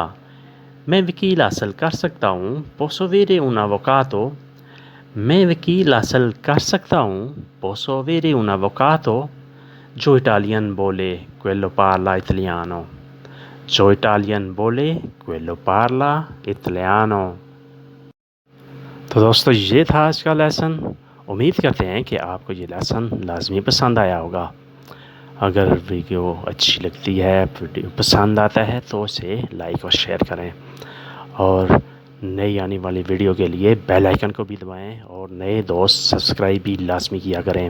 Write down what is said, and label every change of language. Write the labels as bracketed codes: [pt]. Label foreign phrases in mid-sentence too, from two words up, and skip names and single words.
[ur] میں وکیل حاصل کر سکتا ہوں, [it] posso avere un avvocato. [ur] میں وکیل حاصل کر سکتا ہوں, [it] posso avere un avvocato. [ur] جو اٹالین بولے, [it] quello parla italiano. [ur] جو اٹالین بولے, [it] quello parla italiano. [ur] تو دوستو یہ تھا آج کا لیسن. امید کرتے ہیں کہ آپ کو یہ لیسن لازمی پسند آیا ہوگا. اگر ویڈیو اچھی لگتی ہے, ویڈیو پسند آتا ہے تو اسے لائک اور شیئر کریں, اور نئی آنے والی ویڈیو کے لیے [en] bell icon [ur] کو بھی دبائیں, اور نئے دوست سبسکرائب بھی لازمی کیا کریں.